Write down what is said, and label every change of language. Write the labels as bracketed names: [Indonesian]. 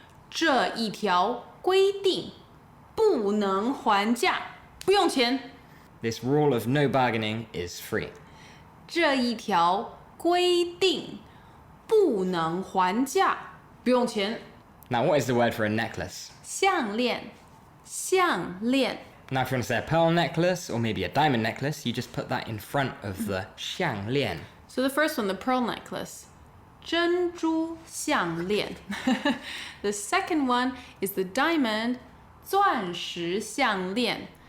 [Chinese] 这一条规定不能还价，不用钱。 [English] This rule of no bargaining is free. [Chinese] 这一条规定不能还价，不用钱。 [English] Now, what is the word for a necklace? [Chinese] 项链，项链。 [English] Now, if you want to say a pearl necklace or maybe a diamond necklace, you just put that in front of the 项链. So the first one, the pearl necklace. [Chinese] 珍珠项链. [English] The second one is the diamond [Chinese] 钻石项链.